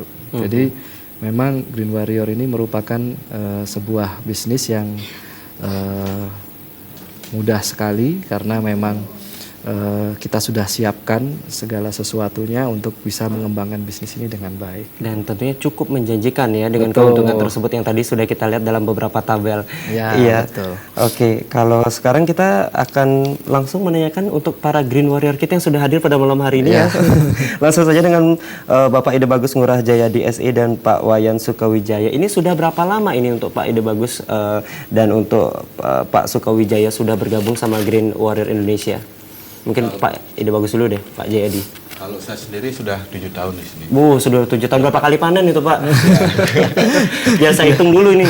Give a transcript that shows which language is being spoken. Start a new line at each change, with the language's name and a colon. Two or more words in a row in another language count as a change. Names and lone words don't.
Indonesian: Jadi memang Green Warrior ini merupakan sebuah bisnis yang mudah sekali, karena memang kita sudah siapkan segala sesuatunya untuk bisa mengembangkan bisnis ini dengan baik. Dan tentunya cukup menjanjikan ya dengan keuntungan tersebut yang tadi sudah kita lihat dalam beberapa tabel. Ya, iya. Betul. Oke, kalau sekarang kita akan langsung menanyakan untuk para Green Warrior kita yang sudah hadir pada malam hari ini ya. Langsung saja dengan Bapak Ide Bagus Ngurah Jaya DSE dan Pak Wayan Sukawijaya. Ini sudah berapa lama ini untuk Pak Ide Bagus dan untuk Pak Sukawijaya sudah bergabung sama Green Warrior Indonesia? Mungkin Pak Ide Bagus dulu deh, Pak Jayadi. Kalau saya sendiri sudah 7 tahun di sini. Sudah 7 tahun. Berapa kali panen itu, Pak? Biar saya hitung dulu ini.